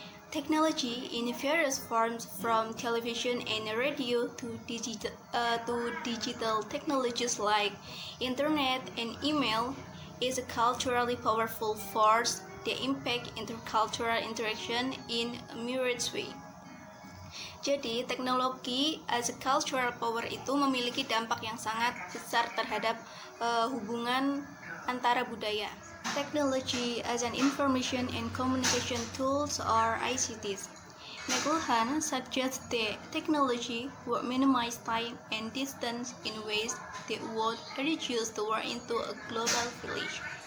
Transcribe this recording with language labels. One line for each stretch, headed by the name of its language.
English: Technology in various forms from television and radio to digital technologies like internet and email is a culturally powerful force that impact intercultural interaction in a myriad way.
Indonesian: Jadi, teknologi
English: as a cultural power
Indonesian: itu memiliki dampak yang sangat besar terhadap hubungan antara budaya.
English: Technology as an information and communication tools or ICTs. McLuhan suggests that technology would minimize time and distance in ways that would reduce the world into a global village.